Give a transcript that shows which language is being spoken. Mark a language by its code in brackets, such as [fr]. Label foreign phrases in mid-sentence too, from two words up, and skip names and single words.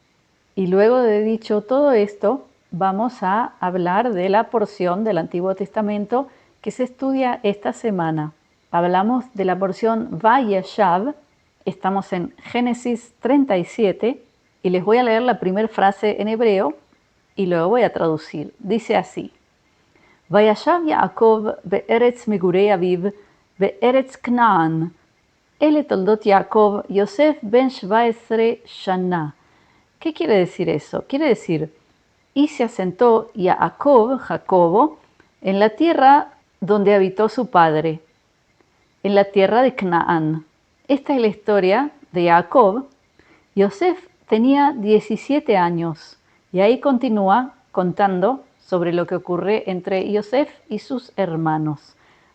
[es] Y luego de dicho todo esto, vamos a hablar de la porción del Antiguo Testamento que se estudia esta semana. Hablamos de la porción Vayeshav, estamos en Génesis 37 y les voy a leer la primera frase en hebreo y luego voy a traducir. Dice así: [he] וישב יעקב בארץ מגורי אביו בארץ כנען אלה תלדות יעקב יוסף בן 17 שנה. [es] ¿Qué quiere decir eso? Quiere decir: y se asentó Jacob, Jacobo, en la tierra donde habitó su padre, en la tierra de Canaán. Esta es la historia de Jacob. Yosef tenía 17 años y ahí continúa contando sobre lo que ocurre entre Yosef y sus hermanos.